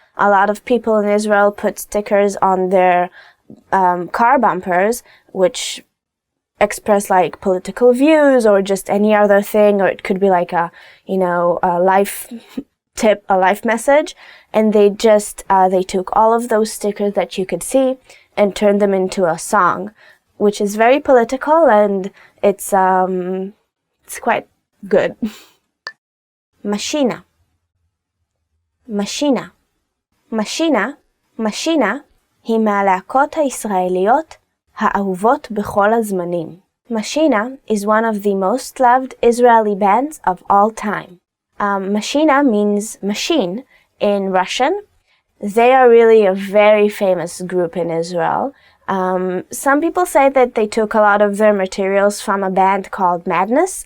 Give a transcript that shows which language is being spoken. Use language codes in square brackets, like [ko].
[en] A lot of people in Israel put stickers on their car bumpers, which express like political views or just any other thing, or it could be like a life tip, a life message. And they took all of those stickers that you could see and turned them into a song, which is very political, and it's quite good. Machina. Machina. [he] Machina, Machina, היא מהלהקות הישראליות האהובות בכל הזמנים. [en] Machina is one of the most loved Israeli bands of all time. Machina means machine in Russian. They are really a very famous group in Israel. Some people say that they took a lot of their materials from a band called Madness.